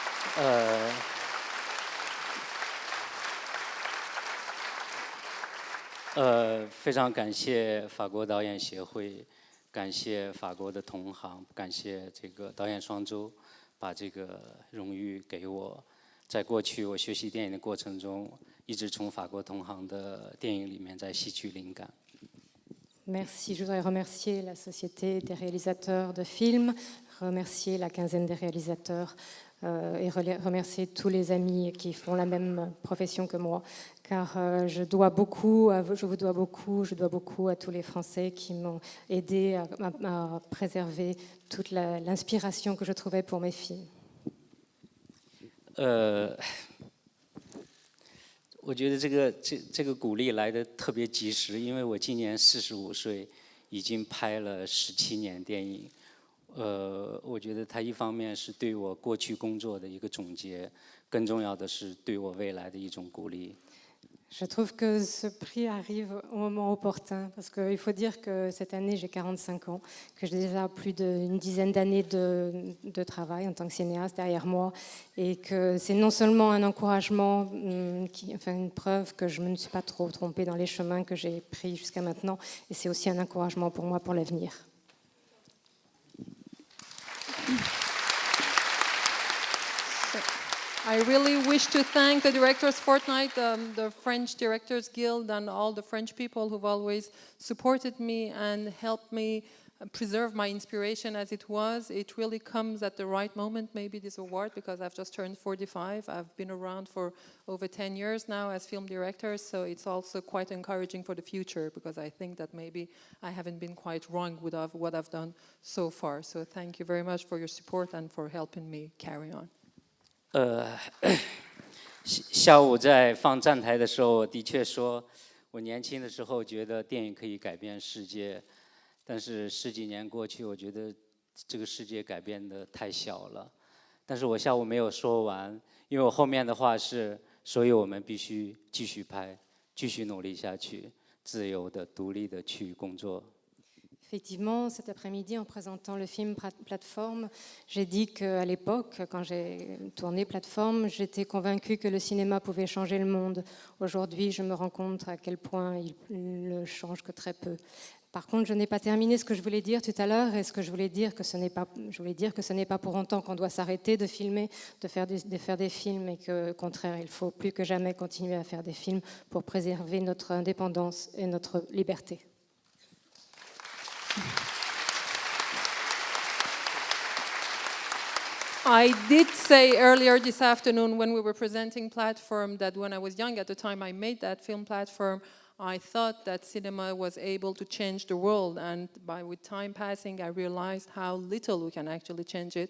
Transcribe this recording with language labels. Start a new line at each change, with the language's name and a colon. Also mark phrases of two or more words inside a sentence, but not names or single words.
Chinese: 非常感谢法国导演协会，感谢法国的同行，感谢这个导演双周，把这个荣誉给我。在过去我学习电影的过程中，一直从法国同行的电影里面在吸取灵感。
French: Merci, je voudrais remercier la Société des réalisateurs de films, remercier la quinzaine des réalisateurs et remercier tous les amis qui font la même profession que moi, car je dois beaucoup à tous les Français qui m'ont aidé à préserver toute l'inspiration que je trouvais pour mes films.
Chinese: 我觉得这个鼓励来得特别及时，因为我今年45岁，已经拍了17年电影。我觉得它一方面是对我过去工作的一个总结，更重要的是对我未来的一种鼓励。
French: Je trouve que ce prix arrive au moment opportun, parce qu'il faut dire que cette année, j'ai 45 ans, que j'ai déjà plus d'une dizaine d'années de travail en tant que cinéaste derrière moi, et que c'est non seulement un encouragement, une preuve que je ne me suis pas trop trompée dans les chemins que j'ai pris jusqu'à maintenant, et c'est aussi un encouragement pour moi pour l'avenir.
English: I really wish to thank the Directors Fortnight, the French Directors Guild, and all the French people who've always supported me and helped me preserve my inspiration as it was. It really comes at the right moment, maybe this award, because I've just turned 45. I've been around for over 10 years now as film director, so it's also quite encouraging for the future, because I think that maybe I haven't been quite wrong with what I've done so far. So thank you very much for your support and for helping me carry on.
Chinese: 下午在放站台的时候，我的确说，我年轻的时候觉得电影可以改变世界，但是10几年过去，我觉得这个世界改变得太小了。但是我下午没有说完，因为我后面的话是，所以我们必须继续拍，继续努力下去，自由的、独立的去工作。
French: Effectivement, cet après-midi, en présentant le film Plateforme, j'ai dit qu'à l'époque, quand j'ai tourné Plateforme, j'étais convaincue que le cinéma pouvait changer le monde. Aujourd'hui, je me rends compte à quel point il ne change que très peu. Par contre, je n'ai pas terminé ce que je voulais dire tout à l'heure, et ce que je voulais dire que ce n'est pas pour autant qu'on doit s'arrêter de filmer, de faire des films, et qu'au contraire, il faut plus que jamais continuer à faire des films pour préserver notre indépendance et notre liberté.
English: I did say earlier this afternoon when we were presenting Platform that when I was young, at the time I made that film Platform, I thought that cinema was able to change the world, and with time passing I realized how little we can actually change it.